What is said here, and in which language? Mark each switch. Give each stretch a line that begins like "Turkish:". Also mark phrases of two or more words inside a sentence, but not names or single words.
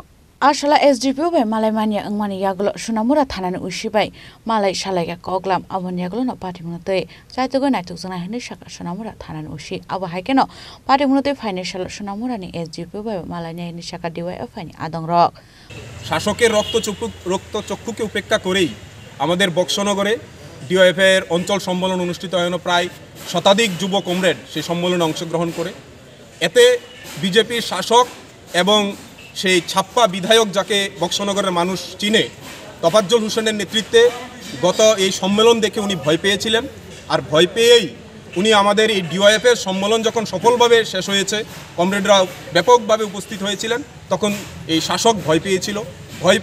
Kok Borok: Asala SDPU bai malaimania angmani yaglo Sunamura thanani usibai malai salaiga koklam abon yaglo no patimungna tei saitugo naitukjana hini saka Sunamura thanani usi abo haikeno patimungna tei financial Sunamurani SDPU bai malaina hini saka DYFI ni adangrok.
Bangla: শাসকের রক্তচক্ষুকে উপেক্ষা করেই আমাদের বক্সনগরে ডিওএফের অঞ্চল সম্মেলন অনুষ্ঠিত হয় প্রায় শতাধিক যুব কমরেড সেই সম্মেলনে অংশগ্রহণ করে এতে বিজেপির শাসক এবং সেই ছাপ্পা বিধায়ক যাকে বক্সনগরের মানুষ চিনে তফাজ্জল হোসেনের নেতৃত্বে গত এই সম্মেলন দেখে উনি ভয় পেয়েছিলেন আর ভয় পেয়েই উনি আমাদের এই ডিওএফের সম্মেলন যখন সফলভাবে শেষ হয়েছে কমরেডরা ব্যাপকভাবে উপস্থিত হয়েছিলেন তখন এই শাসক ভয় পেয়েছিল ভয়